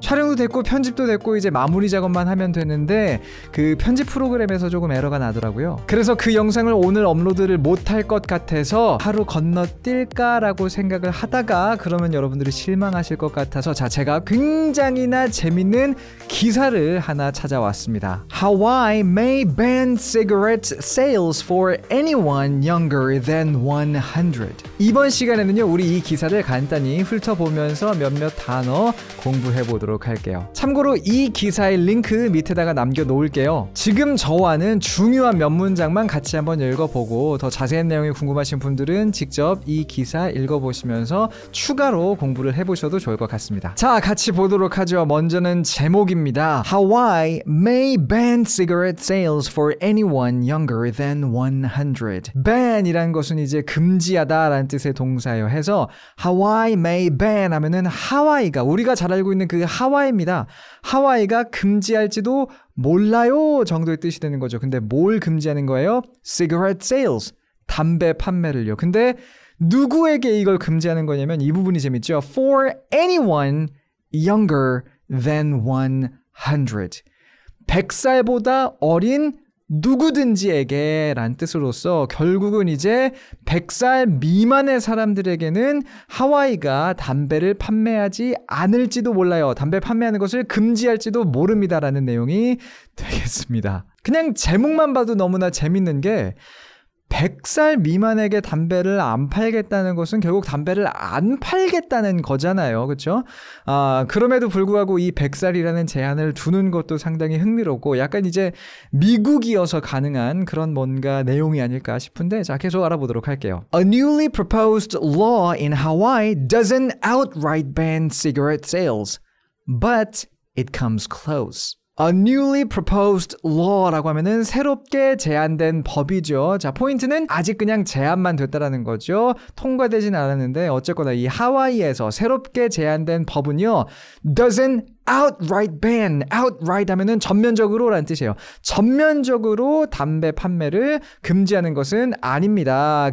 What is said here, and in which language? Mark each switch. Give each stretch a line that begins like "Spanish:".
Korean: 촬영도 됐고 편집도 됐고 이제 마무리 작업만 하면 되는데 그 편집 프로그램에서 조금 에러가 나더라고요. 그래서 그 영상을 오늘 업로드를 못할 것 같아서 하루 건너뛸까라고 생각을 하다가 그러면 여러분들이 실망하실 것 같아서 제가 굉장히나 재밌는 기사를 하나 찾아왔습니다.
English: Hawaii may ban cigarette sales for anyone younger than 100.
Korean: 이번 시간에는요, 우리 이 기사를 간단히 훑어보면서 몇몇 단어 공부해보도록 할게요. 참고로 이 기사의 링크 밑에다가 남겨놓을게요. 지금 저와는 중요한 몇 문장만 같이 한번 읽어보고 더 자세한 내용이 궁금하신 분들은 직접 이 기사 읽어보시면서 추가로 공부를 해보셔도 좋을 것 같습니다. 자, 같이 보도록 하죠. 먼저는 제목입니다.
English: Hawaii may ban cigarette sales for anyone younger than 100.
Korean: ban이라는 것은 이제 금지하다라는 뜻의 동사예요. 해서
English: Hawaii may ban
Korean: 하면은 하와이가, 우리가 잘 알고 있는 그 하와이입니다. 하와이가 금지할지도 몰라요 정도의 뜻이 되는 거죠. 근데 뭘 금지하는 거예요?
English: Cigarette sales,
Korean: 담배 판매를요. 근데 누구에게 이걸 금지하는 거냐면 이 부분이 재밌죠.
English: For anyone younger than 100.
Korean: 100살보다 어린 누구든지에게 란 뜻으로서 결국은 이제 100살 미만의 사람들에게는 하와이가 담배를 판매하지 않을지도 몰라요. 담배 판매하는 것을 금지할지도 모릅니다 라는 내용이 되겠습니다. 그냥 제목만 봐도 너무나 재밌는 게 100살 미만에게 담배를 안 팔겠다는 것은 결국 담배를 안 팔겠다는 거잖아요. 그렇죠? 그럼에도 불구하고 이 100살이라는 제한을 두는 것도 상당히 흥미롭고 약간 이제 미국이어서 가능한 그런 뭔가 내용이 아닐까 싶은데 자, 계속 알아보도록 할게요.
English: A newly proposed law in Hawaii doesn't outright ban cigarette sales, but it comes close. A newly proposed law
Korean: 라고 하면은 새롭게 제안된 법이죠. 자, 포인트는 아직 그냥 제안만 됐다라는 거죠. 통과되진 않았는데 어쨌거나 이 하와이에서 새롭게 제안된 법은요.
English: doesn't outright ban.
Korean: outright 하면은 전면적으로 라는 뜻이에요. 전면적으로 담배 판매를 금지하는 것은 아닙니다.